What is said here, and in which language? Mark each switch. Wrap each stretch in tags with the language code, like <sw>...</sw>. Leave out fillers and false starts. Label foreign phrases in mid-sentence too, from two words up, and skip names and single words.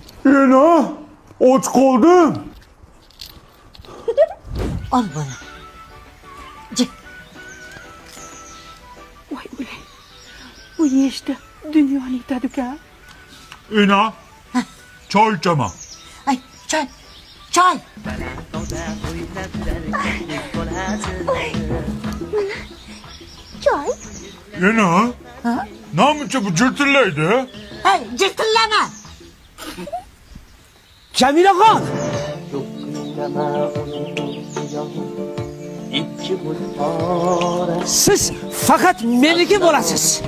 <tr>Ana, aç kaldım. Al bana. Cık.</tr> <uz>Voy o'lay. Bu yeyishda dunyoni yetadi-ku.</uz> <tr>Ana, çay içemem. Ay çay. Çay.</tr> <uz>Choy. Ana, namuncha bu cırtırlaydı. Ay cırtırlama. Camilaxon! Siz faqat meniki bo'lasiz.</uz>